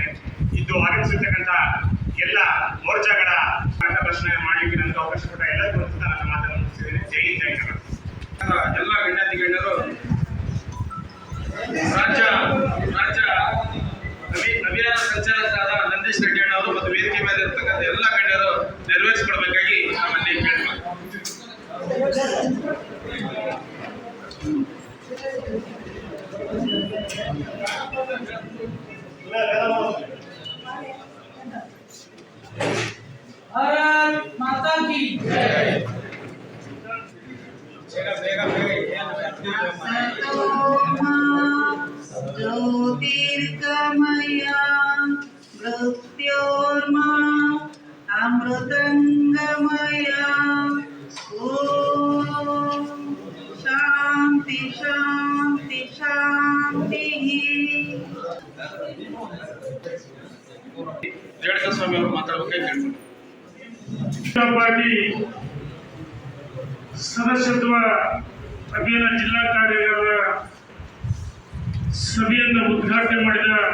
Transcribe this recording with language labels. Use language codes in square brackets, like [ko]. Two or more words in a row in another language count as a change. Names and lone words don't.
[kn] ಇದು ಆಗಮಿಸಿರ್ತಕ್ಕಂಥ ಎಲ್ಲ ಮೋರ್ಚಾಗಳ ಪ್ರಶ್ನೆ ಮಾಡಲಿಕ್ಕೆ ನನಗೆ ಅವಕಾಶ ಕೊಟ್ಟ ಎಲ್ಲರಿಗೂ ನನ್ನ ಮಾತನ್ನು ಮುಗಿಸಿದ್ದೇನೆ. ಜೈ ಹಿಂದ್, ಜೈ ಕರ್ನಾಟಕ. ಎಲ್ಲ ಗಣ್ಯಾತಿ ಗಣ್ಯರು, ರಾಜ್ಯ ಅಭಿಯಾನ ಸಂಚಾಲಕರಾದ ನಂದೀಶ್ ರೆಡ್ಡಿ ಅವರು ಮತ್ತು ವೇದಿಕೆ ಮೇಲೆ ಇರತಕ್ಕಂಥ ಎಲ್ಲ ಗಣ್ಯರು ನೆರವೇರಿಸಿಕೊಡ್ಬೇಕಾಗಿ ನಮ್ಮಲ್ಲಿ ಕೇಳ್ತಾರೆ. [hi] भारत माता की जय। [sa] ज्योतिर्गमया मृत्योर्मा अमृतंगमया ओम शांति शांति शांति। [kn] ಜಡಕ ಸ್ವಾಮಿ ಅವರು ಮಾತಾಡಬೇಕಾಗಿ ಪಾರ್ಟಿ ಸದಸ್ಯತ್ವ ಅಭಿಯಾನ ಜಿಲ್ಲಾ ಕಾರ್ಯಾಗಾರದ ಸಭೆಯನ್ನು ಉದ್ಘಾಟನೆ ಮಾಡಿದ